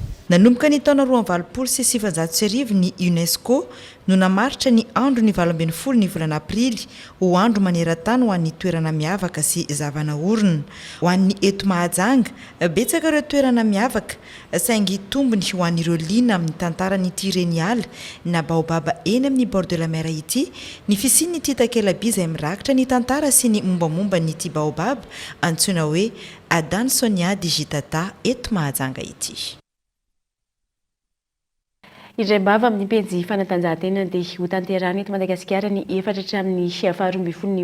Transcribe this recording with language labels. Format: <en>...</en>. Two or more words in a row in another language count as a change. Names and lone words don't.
<mg>Nanomboka ny taona 2020 sy 2019 ny UNESCO no namaritra ny andro ny 20 ny volana aprily ho andro maneran-tany ho an'ny toerana miavaka sy zavanaorina. Ho an'ny eto Mahajanga, betsaka ireo toerana miavaka saingy tombony ho an'ireo liana amin'ny tantaran'ity reniala na baobaba eny amin'ny</mg> <fr>bord de la mer</fr> <mg>ity ny fisian'ity takelaby izay mirakitra ny tantara sy ny mombamomba n'ity baobab antsoina hoe Adan Sonia Digitata eto Mahajanga ity. Indray mbava amin'ny pejy fanatanjahantena dia ho tanterahana eto Madagasikara ny efatra hatramin'ny 12 ny</mg>